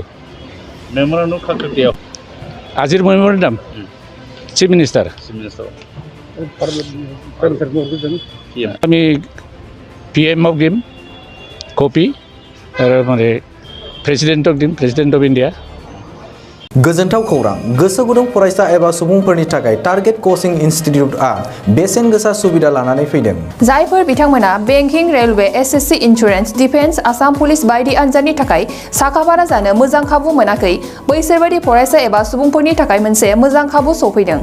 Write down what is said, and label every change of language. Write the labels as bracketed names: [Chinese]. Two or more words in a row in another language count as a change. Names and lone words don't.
[Assamese] মেমৰেণ্ডাম খাতে দিয়ক আজিৰ মেমৰেণ্ডাম [English] chief minister [Assamese] আমি PMক দিম কপি আৰু মানে প্ৰেচিডেণ্টক দিম [English] president of India. [Bodo] गोजोनथाव खौरां गोसो गुदुं फरायसा एबा सुबुंफोरनि थाखाय टारगेट कचिं इनस्टिट्यूटआ बेसेन गोसा सुबिदा लानानै फैदों। जायफोर बिथांमोना बेंकिं, रेलवे, एसएससी, इन्सुरेन्स, डिफेन्स, आसाम पुलिस बायदि आनजादनि थाखाय साखाफारा जानो मोजां खाबु मोनाखै, बैसोर बायदि फरायसा एबा सुबुंफोरनि थाखाय मोनसे मोजां खाबु सफैदों।